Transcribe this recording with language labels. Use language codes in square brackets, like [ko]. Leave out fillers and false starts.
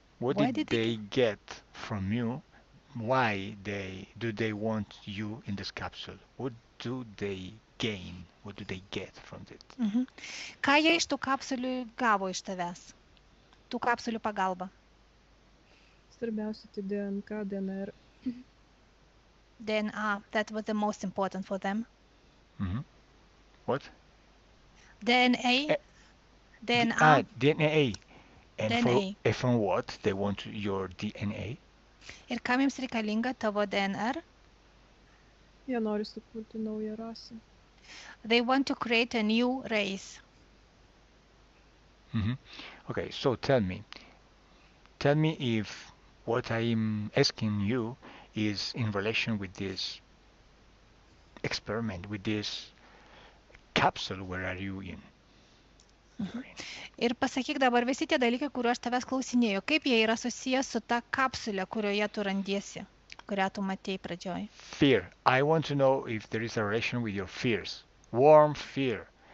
[en] What did they get from you? Why do they want you in this capsule? What do they gain? What do they get from it? [lt] Ką jie iš tų kapsulių gavo iš tavęs? Tų kapsulių pagalba. Svarbiausia tai DNK, DNR. [en] DNA, that was the most important for them. What? DNA, Eh, DNA, DNA. And DNA. from what they want your DNA? [lt] Ir kam jums reikalinga tavo DNR? Jie nori sukurti naują rasę. [en] They want to create a new race. Mhm. Okay, so tell me if what I'm asking you is in relation with this experiment, with this capsule. Where are you in? [lt] Ir pasakyk dabar visi tie dalykai, kuriuos aš tavęs klausinėjau, kaip jie yra susijęs su ta kapsulė, kurioje tu randiesi, kurią tu matėjai pradžioj. [en] Fear. I want to know if there is a relation with your fears. Warm fear.